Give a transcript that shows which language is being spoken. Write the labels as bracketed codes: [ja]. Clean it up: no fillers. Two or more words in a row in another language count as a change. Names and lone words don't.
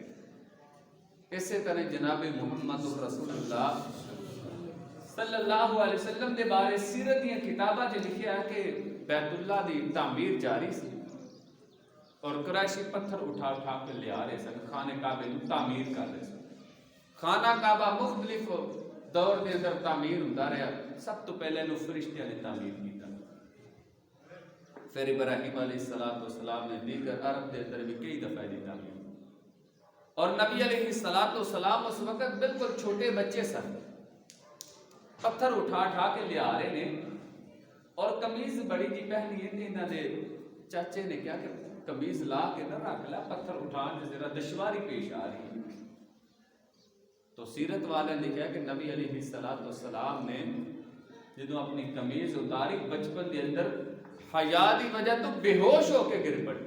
[pa] اسی طرح جناب محمد رسول اللہ [ar] صلی اللہ علیہ وسلم [pa] دے بارے سیرت دیا کتاباں جو لکھیا ہے کہ بیت اللہ دی تعمیر جاری سی اور قریشی پتھر اٹھا اٹھا کے لے آ رہے سن خانہ کعبے نو تعمیر کر رہے سن. خانہ کعبہ مختلف دور دے اندر تعمیر ہوندا رہا. سب تو پہلے نو فرشتیاں نے تعمیر کیتا, پھر ابراہیم [ar] علیہ السلام [pa] نے دیگر عرب دے اندر بھی کئی دفعہ دی تعمیر, اور نبی [ar] علیہ السلام [pa] اس وقت بالکل چھوٹے بچے سن, پتھر اٹھا اٹھا کے لے آ رہے نے اور قمیض بڑی جی پہنی ہے. انہاں دے چاچے نے کیا کہ قمیض لا کے نہ رکھ لا, پتھر اٹھان سے ذرا دشواری پیش آ رہی ہے. تو سیرت والے نے کہا کہ نبی [ar] علیہ السلام [pa] نے جدوں اپنی قمیض اتاری بچپن دے اندر حیا دی وجہ تو بے ہوش ہو کے گر پڑے.